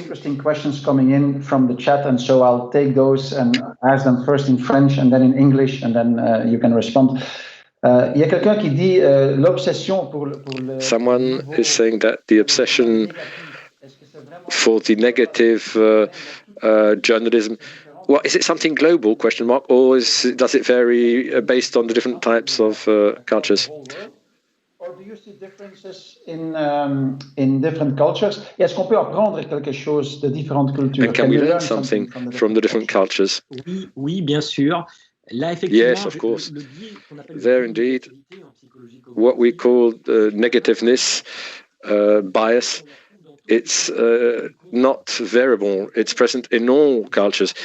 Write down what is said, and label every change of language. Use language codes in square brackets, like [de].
[en] Interesting questions coming in from the chat, and so I'll take those and ask them first in French and then in English, and then you can respond. [fr] Il y a quelqu'un qui dit l'obsession pour le. [en] Someone is saying that the obsession for the negative journalism. Well, is it something global? Question mark, or does it vary based on the different types of cultures? Or do you see differences in different cultures? [fr] Est-ce qu'on peut apprendre quelque chose de différentes cultures? [en] And can we learn something from the different cultures? [fr] Oui, bien sûr. Là, [en] yes, of course. There, indeed, what we call negativeness bias. It's not variable. It's present in all cultures.